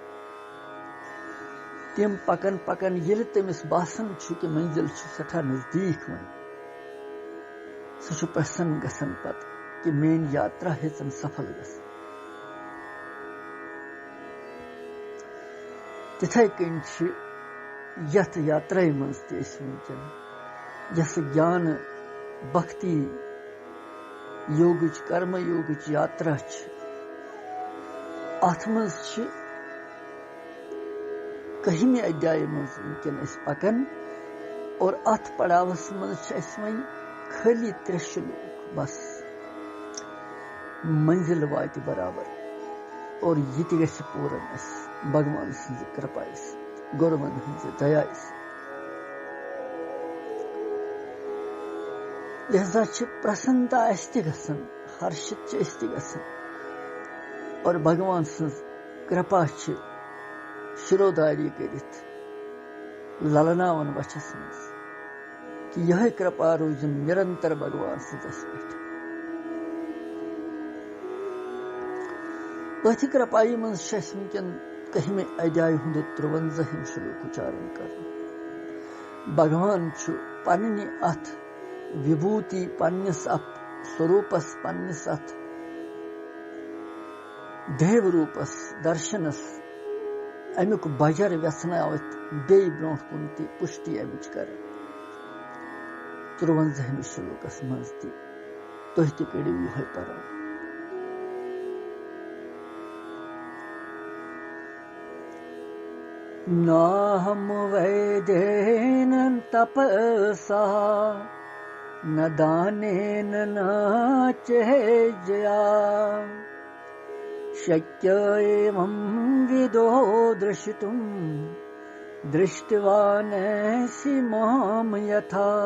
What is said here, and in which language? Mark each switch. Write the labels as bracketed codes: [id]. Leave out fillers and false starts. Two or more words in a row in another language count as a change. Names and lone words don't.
[ks] तिम पकन पकन येल तमिस बासन छु कि मंजिल छु सठा नजदीक वन, सह छु प्रसन्न गसन पत कि मेन यात्रा हेचन सफल गसन। तिथै कन छु यथ यात्रा मज ते वुनकन यस ज्ञान भक्ति योगच कर्म योगच यात्रा छ, अथ मज छ कहिमे अध्याय मज वुनकन पकन, और अथ पड़ावस मज छ वही खाली 3 श्लोक बस मंजिल वात बराबर, और ये गस पूरन भगवान सज कृपा गुरुवन हज दया। लिहाजा प्रसन्नता गसन, हर्षित गसन, और भगवान सज कृपा शिरोधारी करित ललनावन वचस मज कि यह कृपा रोजन निरंतर भगवान सजस पे। अथ कृपाई मज वुनकन कहिमे अध्याय 53 श्लोक उच्चारण कर। भगवान पन्ने अथ विभूति पन्निस अथ स्वरूपस पन्निस अथ देव रूपस दर्शनस अमुक बजर व्यसनावत बे ब्रोह कुन ति पुष्टि अमिच कर 53 श्लोकस मज ति तुह ति करियो यह परो। [sa] नाहम वैदेन तपसा न दानेन न चेजया शक्य एवं विदो दृष्टुम दृष्टवानसि माम यथा।